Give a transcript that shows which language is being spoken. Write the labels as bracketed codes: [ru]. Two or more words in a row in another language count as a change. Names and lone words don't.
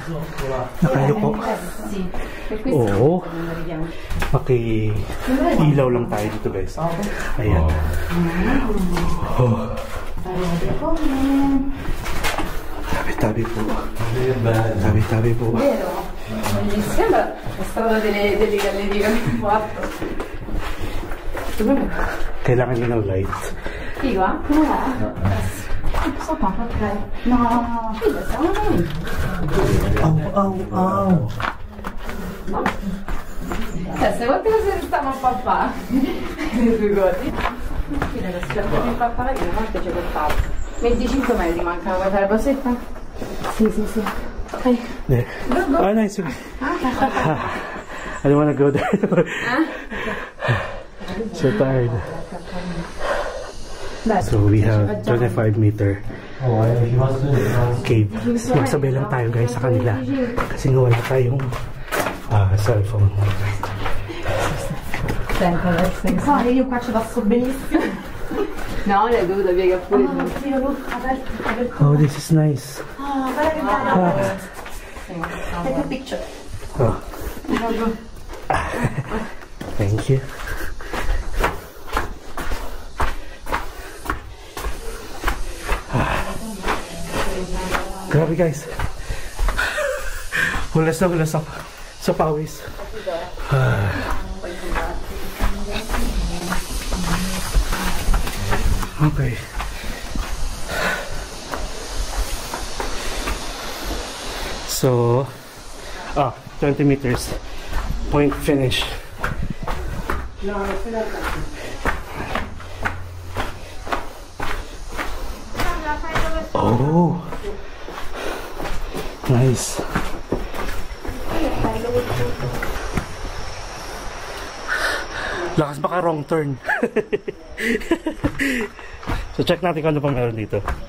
[tl] Nakayuko. Oo, ilaw lang tayo dito guys. Ayan. Oh. Tabi-tabi po. Tabi-tabi po. [it] Sembra la strada delle gallerie che abbiamo fatto. [tl] Kailangan nyo ng light. [it] Figo, ah? So pa, ok. No, figo, siamo noi. Au. Se vuoi che si stava a papà. Fine lo scerzo di papà, io quanto ci portavo? 25 metri mancano, vuoi fare la posetta? Sì. [en] Okay. Yeah. Oh, nice. I don't want to go there. So tired. So we have 25-meter cave. [tl] Magsabay lang tayo guys sa kanila kasi nga wala tayong cellphone. [it] Io qua ci passo benissimo. No, l'hai dovuta piegare pure. [en] Oh, this is nice. Take a picture. Oh. Thank you. [tl] Grabe guys. Hulas ako sa pawis. [en] Okay. So, 20 meters. Point finish. Oh. [tl] Nice. Lakas baka [en] wrong turn. So check [tl] natin kung ano pa meron dito.